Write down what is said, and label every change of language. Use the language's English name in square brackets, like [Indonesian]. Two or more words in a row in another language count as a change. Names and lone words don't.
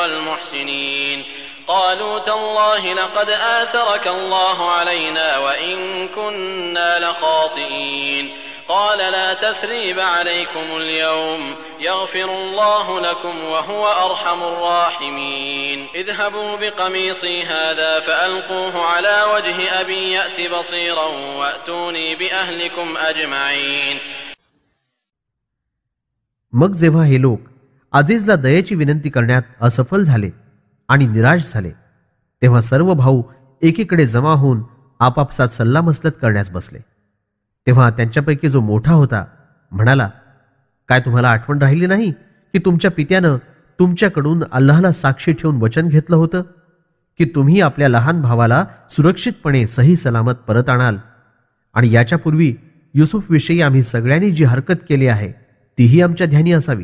[Arabic] المحسنين قالوا تالله لقد آثرك الله علينا وإن كنا لخاطئين قال لا تثريب عليكم اليوم يغفر الله لكم وهو أرحم الراحمين اذهبوا بقميصي هذا فألقوه على وجه أبي يأت بصيرا وأتوني بأهلكم أجمعين. [Marathi] मग जेव्हा हे लोक अजीजला दयेची विनंती करण्यात असफल झाले आणि निराश झाले तेव्हा सर्व भाऊ एकीकडे जमा होऊन आपापसात सल्लामसलत करण्यास बसले. तेव्हा त्यांच्यापैकी जो मोठा होता म्हणाला, काय तुम्हाला आठवण राहिली नाही की तुमच्या पित्यानं तुमच्याकडून अल्लाहला साक्षी ठेवून वचन घेतलं होतं की तुम्ही आपल्या लहान भावाला सुरक्षितपणे सही सलामत परत आणाल आणि याच्यापूर्वी युसुफविषयी आम्ही सगळ्यांनी जी हरकत केली आहे तीही आमच्या ध्यानी असावी.